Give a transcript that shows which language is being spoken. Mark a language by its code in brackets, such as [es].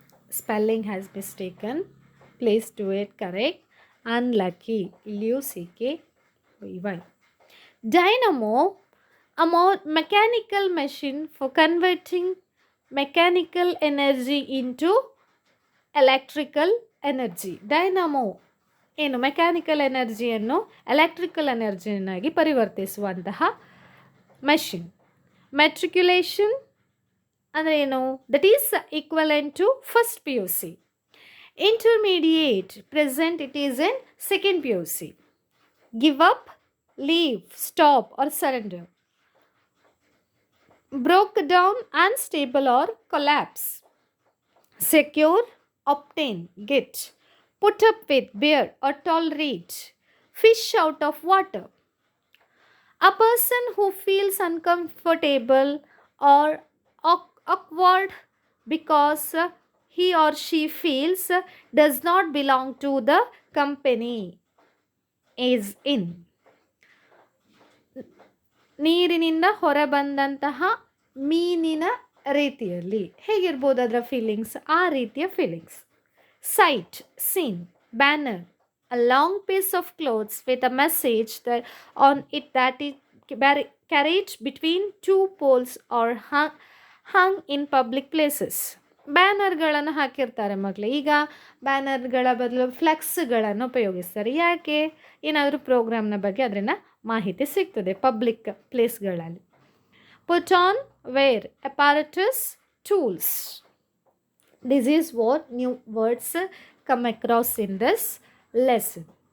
[en] Spelling has mistaken. Please do it correct. Unlucky. L-U-C-K-Y. Dynamo, a more mechanical machine for converting mechanical energy into electrical energy. [kn] Dynamo ಏನು mechanical ಎನರ್ಜಿಯನ್ನು electrical ಎನರ್ಜಿಯನ್ನಾಗಿ ಪರಿವರ್ತಿಸುವಂತಹ machine. [en] matriculation [kn] ಅಂದರೆ ಏನು? [en] That is equivalent to first P U C. Intermediate, present it is in second P U C. Give up, leave, stop or surrender. Broke down, unstable or collapse. Secure, obtain, get. Put up with, bear or tolerate. Fish out of water. A person who feels uncomfortable or awkward because he or she feels does not belong to the company is in. [kn] ನೀರಿನಿಂದ ಹೊರಬಂದಂತಹ ಮೀನಿನ ರೀತಿಯಲ್ಲಿ ಹೇಗಿರ್ಬೋದು ಅದರ feelings? ಆ ರೀತಿಯ feelings. [en] Sight, scene, banner, a long piece of clothes with a message that on it that is carried between two poles or hung in public places. [kn] ಬ್ಯಾನರ್ಗಳನ್ನು ಹಾಕಿರ್ತಾರೆ ಮಕ್ಕಳು. ಈಗ ಬ್ಯಾನರ್ಗಳ ಬದಲು ಫ್ಲೆಕ್ಸ್ಗಳನ್ನು ಉಪಯೋಗಿಸ್ತಾರೆ. ಯಾಕೆ? ಏನಾದರೂ ಪ್ರೋಗ್ರಾಮ್ನ ಬಗ್ಗೆ ಅದರಿಂದ ಮಾಹಿತಿ ಸಿಗ್ತದೆ public ಪ್ಲೇಸ್ಗಳಲ್ಲಿ. [en] Put on, wear, apparatus, tools. This is what new words come across in this lesson.